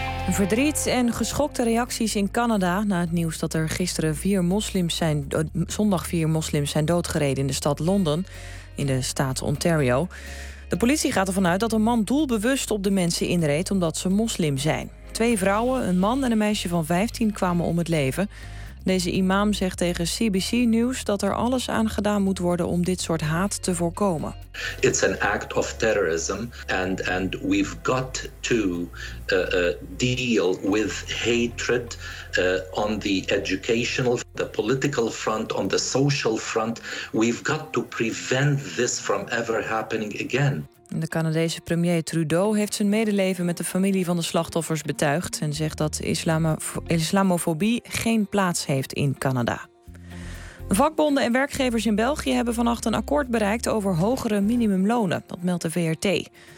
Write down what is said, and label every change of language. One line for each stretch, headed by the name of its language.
Dutch: Verdriet en geschokte reacties in Canada na het nieuws dat er gisteren zondag vier moslims zijn doodgereden in de stad Londen, in de staat Ontario. De politie gaat ervan uit dat een man doelbewust op de mensen inreed omdat ze moslim zijn. 2 vrouwen, een man en een meisje van 15 kwamen om het leven. Deze imam zegt tegen CBC News dat er alles aan gedaan moet worden om dit soort haat te voorkomen.
English: It's an act of terrorism and we've got to deal with hatred on the educational, the political front, on the social front. We've got to prevent this from ever happening again.
Dutch: De Canadese premier Trudeau heeft zijn medeleven met de familie van de slachtoffers betuigd en zegt dat islamofobie geen plaats heeft in Canada. Vakbonden en werkgevers in België hebben vannacht een akkoord bereikt over hogere minimumlonen, dat meldt de VRT.